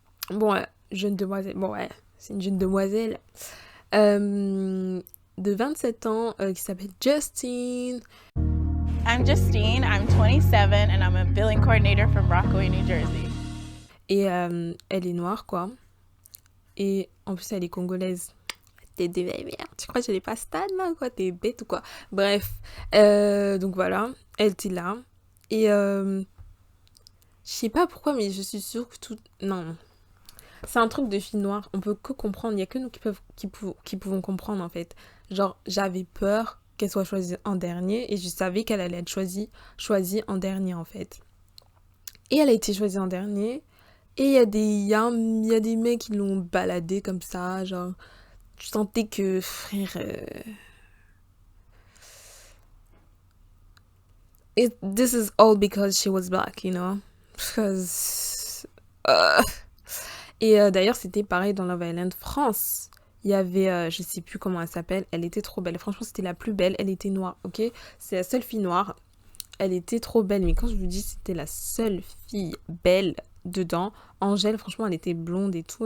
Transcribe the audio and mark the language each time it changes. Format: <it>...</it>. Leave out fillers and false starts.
<fr>C'est une jeune demoiselle de 27 ans qui s'appelle Justine.</fr> <en>I'm Justine, I'm 27 and I'm a billing coordinator from Rockaway, New Jersey.</en> <fr>Et elle est noire, quoi. Et en plus, elle est congolaise. T'es des merde. Tu crois que je l'ai pas stade, là, quoi? T'es bête ou quoi? Bref. Donc voilà, elle était là. Et je sais pas pourquoi, mais je suis sûre que tout... Non. C'est un truc de fille noire, on peut que comprendre, il n'y a que nous qui pouvons comprendre en fait. Genre, j'avais peur qu'elle soit choisie en dernier et je savais qu'elle allait être choisie en dernier en fait. Et elle a été choisie en dernier et il y a des mecs qui l'ont baladée comme ça, genre, je sentais que, frère...</fr> <en>This is all because she was black, you know? Because...</en> <fr>Et d'ailleurs, c'était pareil dans Love Island France. Il y avait, je sais plus comment elle s'appelle, elle était trop belle. Franchement, c'était la plus belle, elle était noire, ok? C'est la seule fille noire. Elle était trop belle, mais quand je vous dis c'était la seule fille belle dedans, Angèle, franchement, elle était blonde et tout.</fr>